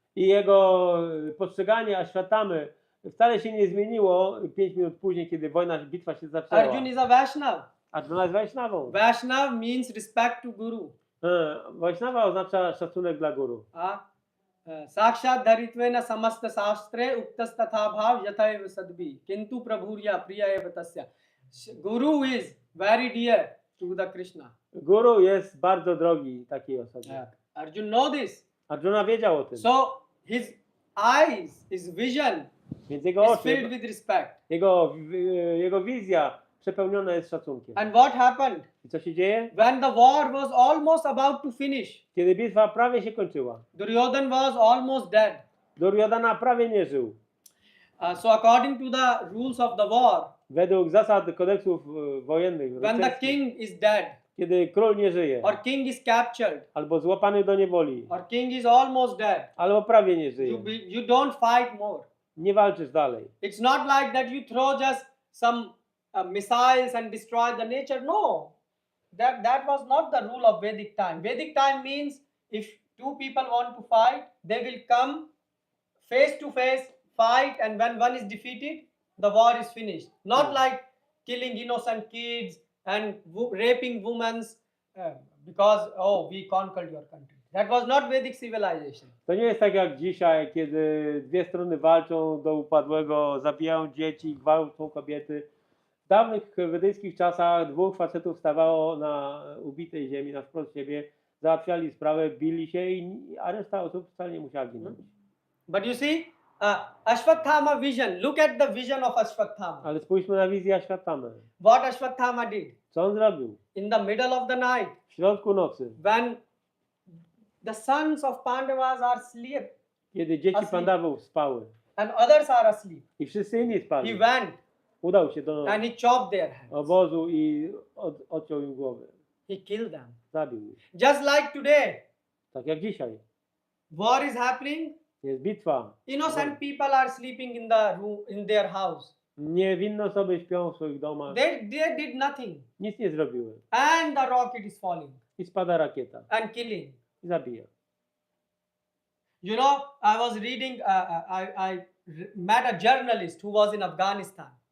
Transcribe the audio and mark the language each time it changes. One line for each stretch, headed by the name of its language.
Polish: I jego postrzeganie Ashwatthamy wcale się nie zmieniło 5 minut później, kiedy bitwa się zaczęła.
English: Arjun is a Vaishnava.
Polish: Arjuna jest Vaishnavą.
English: Vaishnava means respect to Guru.
Polish: Vaishnava oznacza szacunek dla guru.
Sanskrit: Sakshat dharitvena samasta shastre uktas tatha bhav yatha sadbi kintu prabhurya priya eva tasya.
English: Guru is very dear to the Krishna.
Polish: Guru jest bardzo drogi takiej osobie.
English: Arjun know this.
Polish: Arjuna wiedział o tym.
English: So his eyes, his vision
Polish: Więc jego
English: is
Polish: oczy,
English: filled with respect.
Polish: jego wizja przepełniona jest szacunkiem.
English: And what happened?
Polish: I co się dzieje?
English: When the war was almost about to finish,
Polish: Kiedy bitwa prawie się kończyła.
English: Duryodhan was almost dead.
Polish: Duryodhana prawie nie żył.
English: So according to the rules of the war,
Polish: Według zasad kodeksów wojennych,
English: when the king is dead,
Polish: kiedy król nie żyje,
English: or king is captured,
Polish: albo złapany do niewoli,
English: or king is almost dead,
Polish: albo prawie nie żyje,
English: you don't fight more.
Polish: nie walczysz dalej.
English: It's not like that you throw just some missiles and destroy the nature. No, that was not the rule of Vedic time. Vedic time means if two people want to fight, they will come face to face, fight, and when one is defeated, the war is finished. Not like killing innocent kids and raping women because, oh, we conquered your country. That was not Vedic civilization.
Polish: To nie jest tak jak dzisiaj, kiedy dwie strony walczą do upadłego, zabijają dzieci, gwałcą kobiety. W dawnych wedyjskich czasach dwóch facetów stawało na ubitej ziemi, na wprost siebie, załatwiali sprawę, bili się, a reszta osób wcale nie musiała ginąć.
English: But you see, Ashwatthama vision, look at the vision of Ashwatthama.
Polish: Ale spójrzmy na wizję Ashwatthamy.
English: What Ashwatthama did?
Polish: Co on zrobił?
English: In the middle of the night,
Polish: W środku nocy,
English: when the sons of Pandavas are asleep
Polish: kiedy dzieci Pandawów spały
English: and others are asleep,
Polish: i wszyscy inni
English: he
Polish: spali,
English: went
Polish: udał się do
English: and he chopped their heads.
Polish: obozu i odciął im głowy.
English: He killed them.
Polish: Zabił ich.
English: Just like today,
Polish: Tak jak dzisiaj.
English: war is happening.
Polish: Jest bitwa.
English: Innocent people are sleeping in the room in their house.
Polish: Niewinne osoby śpią w swoich domach.
English: They did nothing,
Polish: Nic nie zrobiły.
English: and the rocket is falling
Polish: I spada rakieta.
English: and killing.
Polish: I zabija.
English: You know, I was reading. I met a journalist who was in Afghanistan.